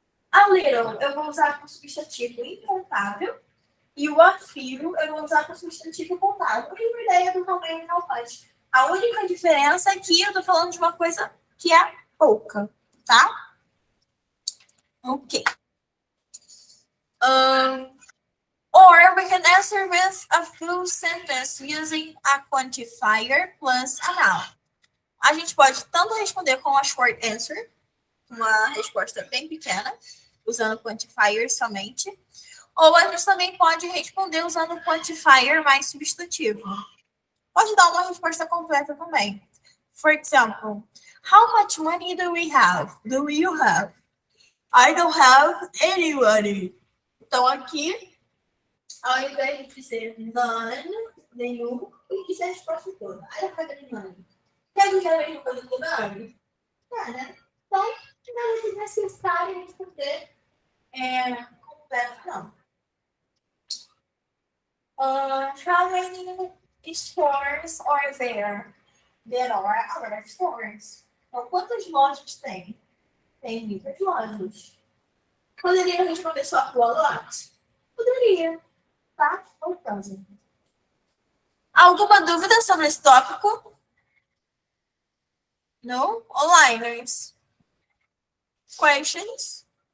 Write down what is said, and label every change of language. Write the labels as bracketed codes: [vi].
[pt] A little eu vou usar com substantivo incontável e o a few eu vou usar com substantivo contável. E a ideia do também não faz. A única diferença é que eu estou falando de uma coisa que é pouca, tá? Ok. [en] Or we can answer with a full sentence using a quantifier plus a noun. [pt] A gente pode tanto responder com a short answer, uma resposta bem pequena, usando quantifier somente, ou a gente também pode responder usando o quantifier mais substantivo. Pode dar uma resposta completa também. [en] For example, how much money do we have? Do you have? I don't have any money. [pt] Então, aqui, ao invés de dizer none, nenhum, eu disse a resposta toda. [en] I don't have any money. [pt] Quer dizer a mesma coisa do none? É, né? Então, não é necessário responder completo, não. [en] How many stores are there? There are a lot of stores. [pt] Então, quantas lojas tem? Tem muitas lojas. Poderia responder só com a lot? Poderia, tá? Voltando. Alguma dúvida sobre esse tópico? [en] No? Onliners? Questions?